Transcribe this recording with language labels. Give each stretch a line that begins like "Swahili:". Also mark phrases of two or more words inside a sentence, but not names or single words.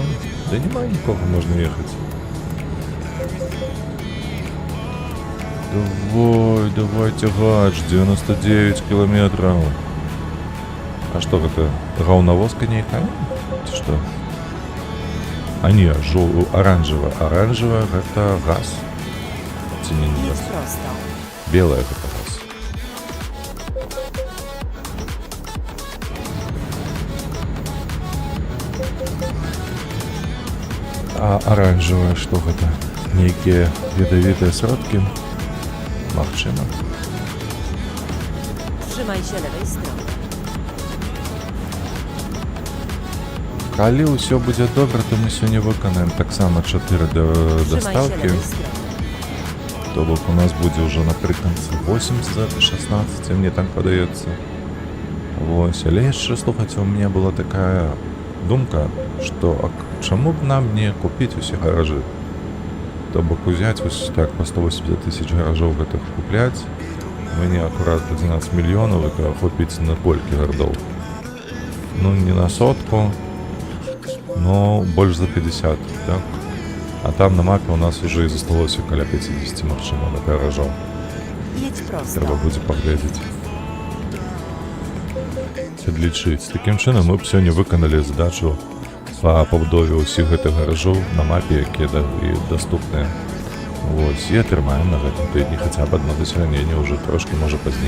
Belarusian: Да няма нікога, можна ехаць. Давай цягач, 99 кілометраў. А што гэта, гаўнавозка нейкая? Ці што? А не, аранжевая. Аранжевая гэта газ. Ці не газ?
Polish: Jedź prosto.
Belarusian: Белая гэта газ. А аранжевая што гэта? Нейкія ядавітыя сродкі? Магчыма.
Polish: Trzymaj się lewej strony.
Belarusian: Калі ўсё будзе добра, то мы сёння выканаем таксама 4
Polish: Trzymaj się
Belarusian: дастаўкі.
Polish: lewej strony.
Belarusian: То бок у нас будзе ўжо напрыканцы 8 з 16, мне так падаецца. Вось, але яшчэ, слухайце,
Russian: у меня
Belarusian: была такая думка, што чаму б нам не купіць усе гаражы? То бок узяць вось так по 180 тысяч гаражоў гэтых купляць, мне акурат 11 мільёнаў і ахопіць на колькі гарадоў. Ну, не на сотку, но больш за 50, так? А там на мапе у нас уже і засталося каля 50, магчыма, на гаражоў.
Polish: Jedź prosto.
Belarusian: Трэба будзе паглядзець. Падлічыць. Такім чынам мы б сёння выканалі задачу па пабудове ўсіх гэтых гаражоў на мапе, якія даступныя. Вось, і атрымаем на гэтым тыдні хаця б адно дасягненне, ўжо трошкі, можа, пазней.